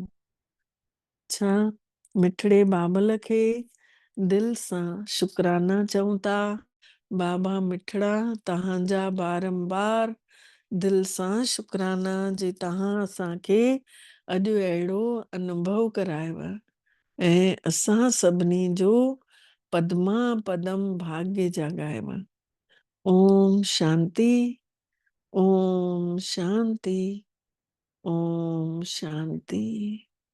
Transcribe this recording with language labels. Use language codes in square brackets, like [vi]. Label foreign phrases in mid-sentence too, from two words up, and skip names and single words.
[sd] छा मिठड़े बाबल खे दिलि सां शुक्राना चऊं था। बाबा मिठड़ा तव्हांजा बारंबार दिलि सां शुक्राना जे तव्हां असांखे अॼु अहिड़ो अनुभव करायव ऐं असां सभिनी जो पदमा पदम भाग्य जाॻायव। ओम शांति, ओम शांति, ओम शांति।